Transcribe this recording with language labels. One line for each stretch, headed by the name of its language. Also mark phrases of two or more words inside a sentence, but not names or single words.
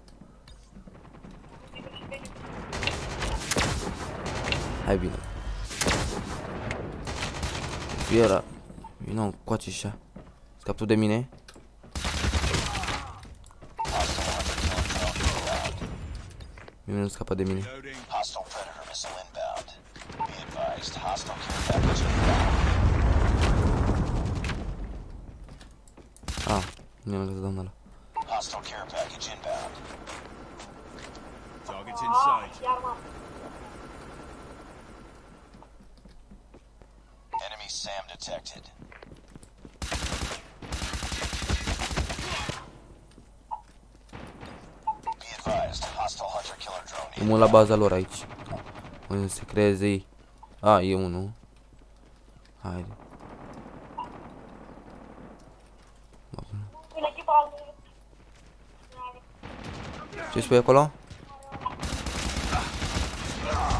Romanian: Hai bine. Fiera. Vino încoace așa. Scap tu de mine. Mie nu scapă de mine.
English: Loading. Hostile predator missile inbound. Be advised. Hostile care package inbound.
Romanian: Ah, nu am găsit doamna ăla.
English: Hostile care package inbound. Target's in sight.
Romanian: Iar m-am...
English: Enemy SAM detected. Be advised. Hostile hunter killer drone
Romanian: E mult la baza lor aici. Unde se creeze ei. A, e unul. Haide. În echipa... Ce spui acolo?